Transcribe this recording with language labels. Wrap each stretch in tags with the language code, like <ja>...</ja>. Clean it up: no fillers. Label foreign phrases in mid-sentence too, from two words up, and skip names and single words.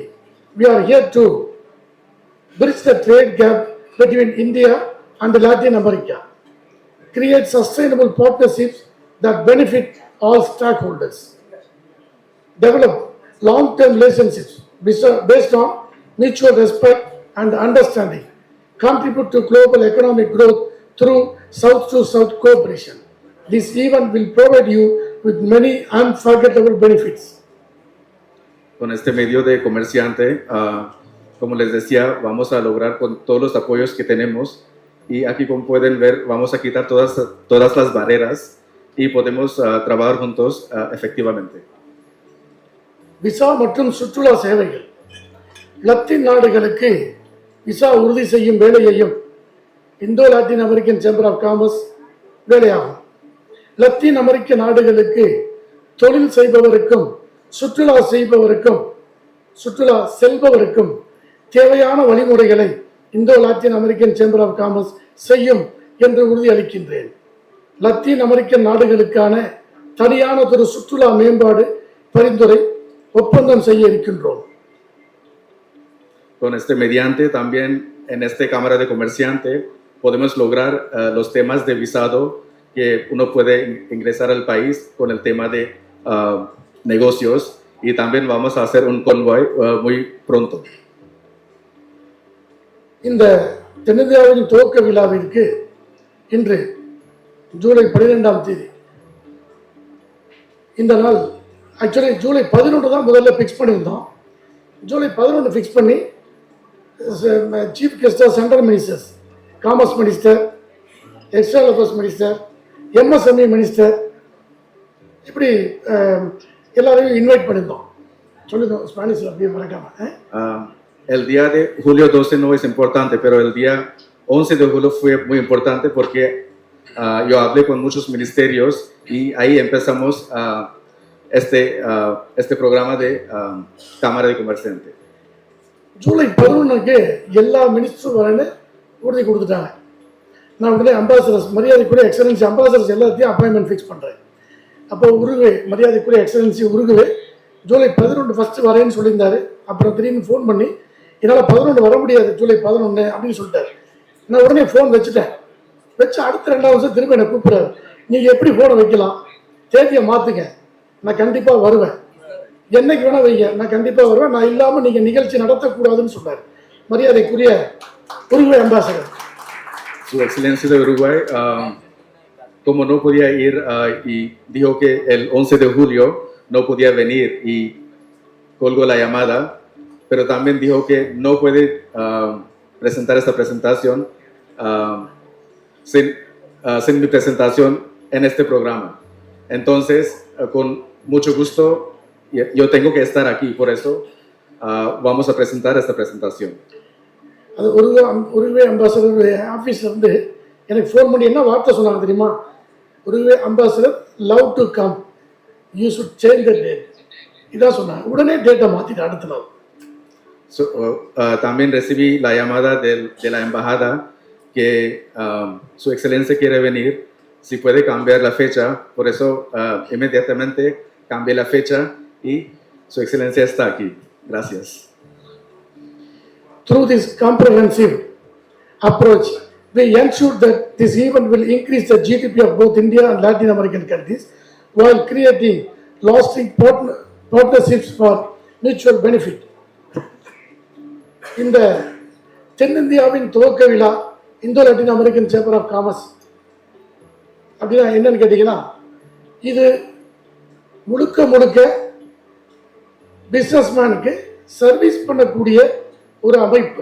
<en>We are here to bridge the trade gap between India and Latin America, create sustainable partnerships that benefit all stakeholders, develop long-term relationships based on mutual respect and understanding, contribute to global economic growth through South to South cooperation. This event will provide you with many unforgettable benefits.</en> <es>Con este medio de comerciante, como les decía, vamos a lograr con todos los apoyos que tenemos y aquí como pueden ver vamos a quitar todas las barreras y podemos trabajar juntos efectivamente.</es> <ta>விசா மற்றும் சுற்றுலா சேவைகள் லத்தீன் நாடுகளுக்கு விசா உறுதி செய்யும் வேலையையும் இந்தோ லாட்டின் அமெரிக்கன் சேம்பர் ஆஃப் காமர்ஸ் வேலையாகும். லத்தீன் அமெரிக்க நாடுகளுக்கு தொழில் செய்பவருக்கும் சுற்றுலா செல்பவருக்கும் தேவையான வழிமுறைகளை இந்தோ லாத்தின் அமெரிக்கன் சேம்பர் ஆஃப் காமர்ஸ் செய்யும் என்று உறுதியளிக்கின்றேன். லத்தீன் அமெரிக்கன் நாடுகளுக்கான தனியான ஒரு சுற்றுலா மேம்பாடு பரிந்துரை ஒப்பந்தம் செய்ய இருக்கின்றோம்.</ta> <es>Con este mediante también en esta Cámara de Comerciante podemos lograr los temas de visado que uno puede ingresar al país con el tema de negocios y también vamos a hacer un convoy muy pronto.</es> <ta>இந்த தென்னிந்தியாவின் துவக்க விழாவிற்கு இன்று ஜூலை 12ஆம் தேதி இந்த நாள் ஆக்சுவலி ஜூலை 11 தான் முதல்ல ஃபிக்ஸ் பண்ணியிருந்தோம். ஜூலை 11 ஃபிக்ஸ் பண்ணி</ta> <en>chief guestஆக central ministers, commerce minister, external affairs minister, MSME minister</en> <ta>இப்படி எல்லாரையும் இன்வைட் பண்ணியிருந்தோம். சொல்லுங்க ஸ்பானிஷில் அப்படியே மறக்காம.</ta> <es>El día de julio 12 no es importante, pero el día 11 de julio fue muy importante porque yo hablé con muchos ministerios y ahí empezamos este programa de Cámara de Comerciante.</es> <ta>ஜூலை 11க்கு எல்லா மினிஸ்டரும் வரேன்னு உறுதி கொடுத்துட்டாங்க. நான் உடனே அம்பாசடர்ஸ், மரியாதைக்குரிய</ta> <en>Excellency ambassadors</en> <ta>எல்லாத்தையும்</ta> <en>appointment fix</en> <ta>பண்ணுறேன். அப்போ உருகுவே, மரியாதைக்குரிய எக்ஸலன்சி உருகுவே ஜூலை 11 ஃபஸ்ட்டு வரேன்னு சொல்லியிருந்தாரு. அப்புறம் திடீர்னு ஃபோன் பண்ணி என்னால் 11 வர முடியாது ஜூலை 11 அப்படின்னு சொல்லிட்டாரு. நான் உடனே ஃபோன் வச்சு அடுத்த 2ஆவது வருஷம் திரும்ப என்னை கூப்பிட்றாரு. நீங்கள் எப்படி ஃபோனை வைக்கலாம், தேதியை மாற்றுங்க, நான் கண்டிப்பாக வருவேன், என்னைக்கு வேணால் வைங்க, நான் கண்டிப்பாக வருவேன், நான் இல்லாமல் நீங்கள் நிகழ்ச்சி நடத்தக்கூடாதுன்னு சொன்னார் மரியாதைக்குரிய உருகுவே அம்பாசடர்.</ta> <es>Su Excelencia de Uruguay, como no podía ir y dijo que el 11 de julio no podía venir y colgó la llamada, pero también dijo que no puede presentar esta presentación sin mi presentación en este programa. Entonces, con mucho gusto, yo tengo que estar aquí, por eso vamos a presentar esta presentación.</es> <ta>அது உருகுவே</ta> <en>ambassador officeலேருந்து</en> <ta>எனக்கு ஃபோன் பண்ணி என்ன வார்த்தை சொன்னாங்க தெரியுமா?</ta> <en>Uruguay ambassador love to come, you should change the date,</en> <ta>இதான் சொன்னாங்க. உடனே டேட்டை மாற்றிட்டு அடுத்த நாள்.</ta> <es>So, también recibí la llamada de la embajada que su excelencia quiere venir, si puede cambiar la fecha, por eso inmediatamente cambié la fecha y su excelencia está aquí. Gracias.</es> <en>Through this comprehensive approach, we ensure that this event will increase the GDP of both India and Latin American countries while creating lasting partnerships for mutual benefit.</en> <ta>இந்த தென்னிந்தியாவின் துவக்க விழா இந்தோ லாட்டின் அமெரிக்கன் சேம்பர் ஆஃப் காமர்ஸ் அப்படின்னா என்னன்னு கேட்டிங்கன்னா, இது முழுக்க</ta> <en>businessmanக்கு service</en> <ta>பண்ணக்கூடிய ஒரு அமைப்பு.</ta>